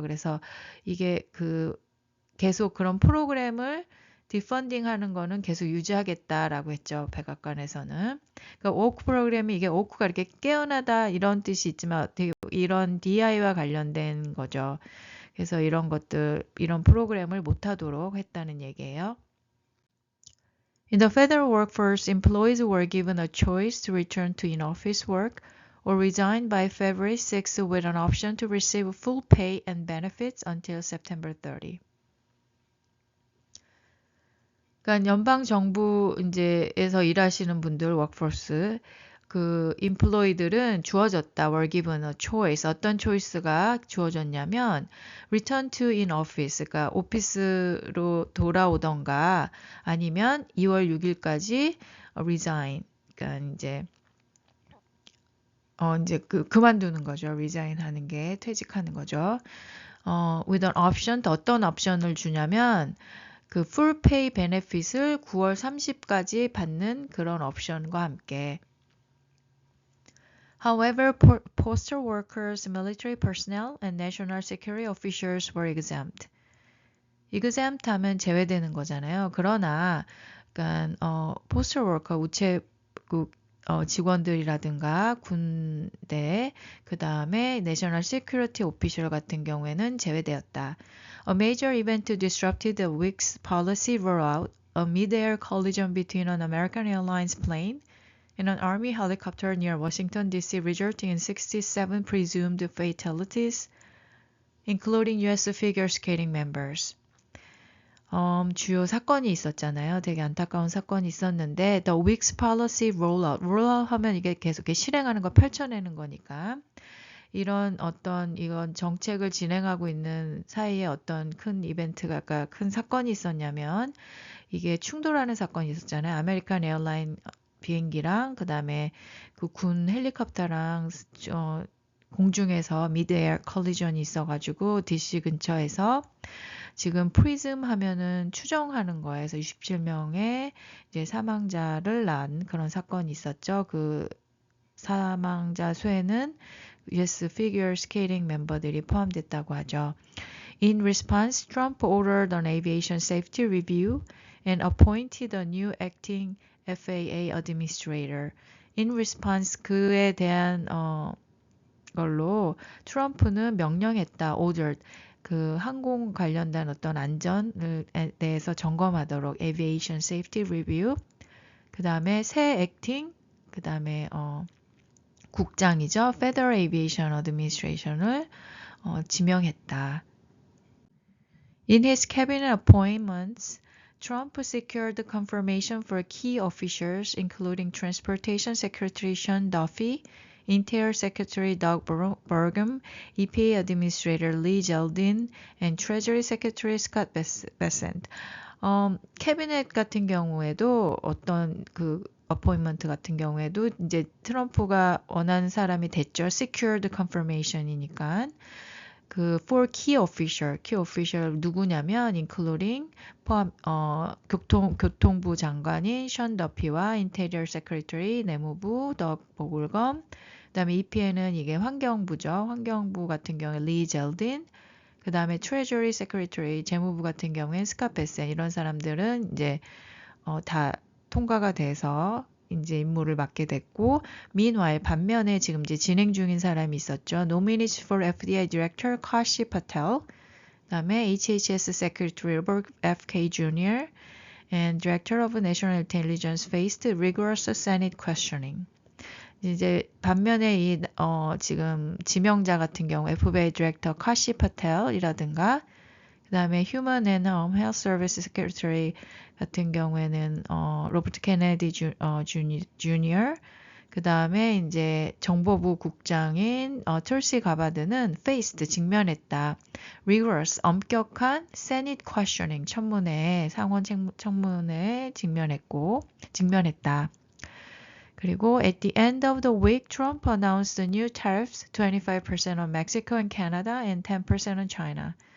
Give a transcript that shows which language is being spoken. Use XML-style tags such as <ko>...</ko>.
<ko>그래서 이게 그 계속 그런 프로그램을 디펀딩 하는 거는 계속 유지하겠다라고 했죠. 백악관에서는. 그러니까 오크 프로그램이 이게 오크가 이렇게 깨어나다 이런 뜻이 있지만 되게 이런 DI와 관련된 거죠. 그래서 이런 것들, 이런 프로그램을 못하도록 했다는 얘기예요.</ko> <en>In the federal workforce, employees were given a choice to return to in-office work or resign by February 6 with an option to receive full pay and benefits until September 30.</en> <ko>그러니까 연방 정부 이제에서 일하시는 분들 워크포스 그 employee들은 주어졌다.</ko> <en>were given a choice.</en> <ko>어떤 choice가 주어졌냐면</ko> <en>return to in office.</en> <ko>그러니까 오피스로 돌아오던가 아니면 2월 6일까지 resign. 그러니까 이제 그만두는 거죠. resign 하는 게 퇴직하는 거죠.</ko> <en>with an option</en> <ko>또 어떤 옵션을 주냐면 그 full pay benefit을 9월 30까지 받는 그런 옵션과 함께</ko> <en>However, postal workers, military personnel, and national security officials were exempt.</en> <ko>exempt 하면 제외되는 거잖아요. 그러나 그러니까 postal worker, 우체국 직원들이라든가 군대, 그 다음에 National Security Official 같은 경우에는 제외되었다.</ko> <en>A major event disrupted the week's policy rollout, a mid-air collision between an American Airlines plane and an Army helicopter near Washington, D.C., resulting in 67 presumed fatalities, including U.S. figure skating members.</en> <ko>주요 사건이 있었잖아요. 되게 안타까운 사건이 있었는데</ko> <en>The week's policy rollout.</en> <ko>rollout 하면 이게 계속 실행하는 거 펼쳐내는 거니까 이런 어떤 이건 정책을 진행하고 있는 사이에 어떤 큰 이벤트가 그러니까 큰 사건이 있었냐면 이게 충돌하는 사건이 있었잖아요. 아메리칸 에어라인 비행기랑 그다음에 그 군 헬리콥터랑 공중에서 미드에어 컬리전이 있어가지고 DC 근처에서 지금 프리즘 하면은 추정하는 거예요. 그래서 67명의 이제 사망자를 낳은 그런 사건이 있었죠. 그 사망자 수에는 US figure skating 멤버들이 포함됐다고 하죠.</ko> <en>In response, Trump ordered an aviation safety review and appointed a new acting FAA administrator. In response,</en> <ko>그에 대한 걸로 트럼프는 명령했다. ordered. 그 항공 관련된 어떤 안전에 대해서 점검하도록</ko> <en>aviation safety review.</en> <ko>그 다음에 새 acting, 그 다음에 국장이죠. Federal Aviation Administration을 지명했다.</ko> <en>In his cabinet appointments, Trump secured confirmation for key officials, including Transportation Secretary Sean Duffy, Interior Secretary Doug Burgum, EPA Administrator Lee Zeldin, and Treasury Secretary Scott Bessent.</en> <ko>캐비넷 같은 경우에도 어떤 그 어포인먼트 같은 경우에도 이제 트럼프가 원하는 사람이 됐죠.</ko> <en>Secured confirmation</en> <ko>이니까. 그</ko> <en>for key official</en> <ko>누구냐면 including 포함 교통부 장관인 션 더피와 인테리어 세크리터리 내무부 더 보글검 그다음에 EPA는 이게 환경부죠. 환경부 같은 경우에 리 젤딘 그다음에 트레저리 세크리터리 재무부 같은 경우엔 스캇 베센 이런 사람들은 이제 다 통과가 돼서 이제 임무를 맡게 됐고, meanwhile 반면에 지금 이제 진행 중인 사람이 있었죠.</ko> <en>Nominees for FDA Director Kashi Patel, 그다음에 HHS Secretary Robert F.K. Jr. and Director of National Intelligence faced rigorous Senate questioning.</en> <ko>이제 반면에 이 지금 지명자 같은 경우 FBI Director Kashi Patel이라든가 그다음에 Human and Home Health Service Secretary 같은 경우에는 로버트 케네디 주니어 그다음에 이제 정보부 국장인 툴시 가바드는 faced 직면했다. rigorous 엄격한</ko> <en>Senate questioning</en> <ko>청문회 상원 청문회에 직면했다.</ko> <en>그리고 at the end of the week, Trump announced the new tariffs 25% on Mexico and Canada and 10% on China.</en>